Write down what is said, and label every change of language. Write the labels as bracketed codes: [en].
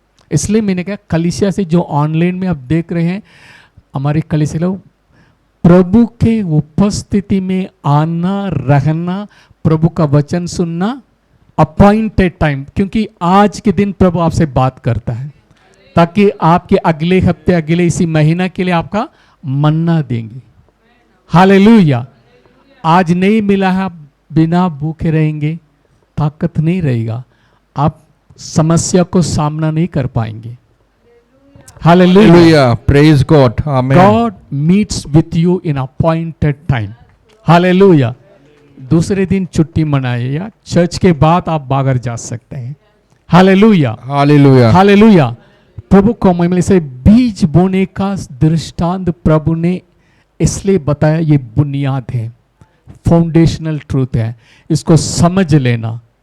[hi] इसलिए मैंने कहा कलीसिया से जो ऑनलाइन में आप देख रहे हैं, हमारे कलीसिया लोग प्रभु के उपस्थिति में आना, रहना, प्रभु का वचन सुनना, [en] appointed time, [hi] क्योंकि आज के दिन प्रभु आपसे बात करता है, ताकि आपके अगले हफ्ते, अगले इसी महीना के लिए आपका मन्ना देंगे। हालेलुया। आज नहीं मिला है, आप बिना भूखे रहेंगे, ताकत नहीं रहेगा, आप समस्या को सामना नहीं कर पाएंगे। [en] Hallelujah. Praise God. Amen. God meets with you in appointed time. Hallelujah. [hi] दूसरे दिन छुट्टी मनाए या चर्च के बाद आप बाहर जा सकते हैं। Hallelujah, [en] Hallelujah. [hi] हालेलुया। प्रभु को महिमा से बीज बोने का दृष्टांत प्रभु ने इसलिए बताया, ये बुनियाद है, [en] foundational truth [hi] है, इसको समझ लेना।